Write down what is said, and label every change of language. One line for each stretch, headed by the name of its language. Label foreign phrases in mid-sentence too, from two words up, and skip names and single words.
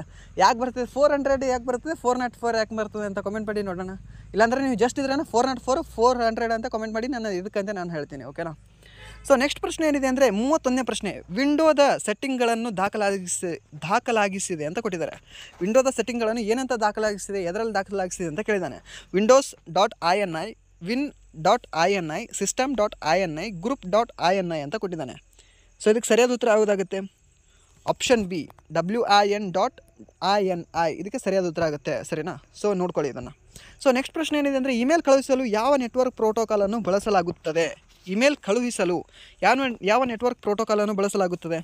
Kannada: ಯಾಕೆ ಬರ್ತದೆ 400 ಯಾಕೆ ಬರ್ತದೆ, 404 ಯಾಕೆ ಬರ್ತದೆ ಅಂತ ಕಮೆಂಟ್ ಮಾಡಿ ನೋಡೋಣ. ಇಲ್ಲಾಂದರೆ ನೀವು ಜಸ್ಟ್ ಇದ್ರೇನೋ 404, 400 ಅಂತ ಕಮೆಂಟ್ ಮಾಡಿ ನಾನು ಇದಕ್ಕಂತ ನಾನು ಹೇಳ್ತೀನಿ, ಓಕೆನಾ.
English: so next
Kannada: ಪ್ರಶ್ನೆ ಏನಿದೆ ಅಂದರೆ 31ನೇ ಪ್ರಶ್ನೆ.
English: windowದ settingsಗಳನ್ನು
Kannada: ದಾಖಲಾಗಿಸಿದೆ ಅಂತ ಕೊಟ್ಟಿದ್ದಾರೆ.
English: windowದ settingsಗಳನ್ನು
Kannada: ಏನಂತ ದಾಖಲಾಗಿಸಿದೆ, ಎದರಲ್ಲಿ ದಾಖಲಾಗಿಸಿದೆ ಅಂತ ಕೇಳಿದ್ದಾನೆ. windows.ini, win.ini, system.ini, group.ini ಅಂತ ಕೊಟ್ಟಿದ್ದಾನೆ. ಸೊ ಇದಕ್ಕೆ ಸರಿಯಾದ ಉತ್ತರ ಯಾವುದಾಗುತ್ತೆ?
English: option B,
Kannada: win.ini ಇದಕ್ಕೆ ಸರಿಯಾದ ಉತ್ತರ ಆಗುತ್ತೆ, ಸರಿನಾ. ಸೊ ನೋಡ್ಕೊಳ್ಳಿ ಇದನ್ನು.
English: so next
Kannada: ಪ್ರಶ್ನೆ ಏನಿದೆ ಅಂದರೆ ಇಮೇಲ್ ಕಳುಹಿಸಲು ಯಾವ
English: network protocolನ್ನು
Kannada: ಬಳಸಲಾಗುತ್ತದೆ? ಇಮೇಲ್ ಕಳುಹಿಸಲು ಯಾವ
English: network protocolನ್ನು
Kannada: ಬಳಸಲಾಗುತ್ತದೆ?